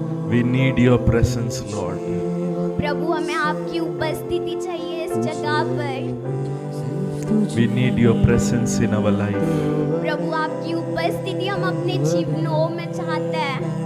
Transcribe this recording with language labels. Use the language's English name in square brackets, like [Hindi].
[English] We need your presence, Lord. [Hindi] प्रभु हमें आपकी उपस्थिति चाहिए इस जगह पर। [English] We need your presence in our life. [Hindi] प्रभु आपकी उपस्थिति हम अपने जीवनों में चाहते हैं।